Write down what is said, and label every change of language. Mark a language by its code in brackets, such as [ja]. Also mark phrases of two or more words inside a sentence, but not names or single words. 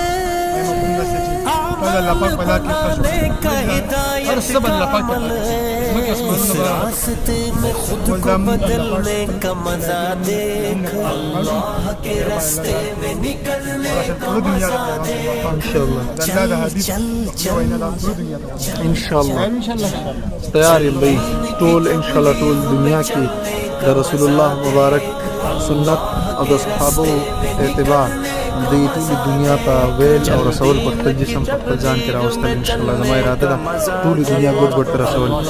[ur] عمل بنانے کا ہدایت کا عمل ہے، اس راستے میں خود کو بدلنے کا مزہ دیکھ، اللہ کے راستے میں نکلنے کا مزہ دیکھ، انشاءاللہ چل [ps] انشاءاللہ تیار یم بھائی ټول انشاءاللہ ټول دنیا کې د رسول الله مبارک سنت او د صحابو اتباع د ټولې دنیا ته ویل او رسول په خپل جسم په خپل ځان کې راوستل انشاءالله زما اراده ده ټولې دنیا ګوټ ګوټ ته رسول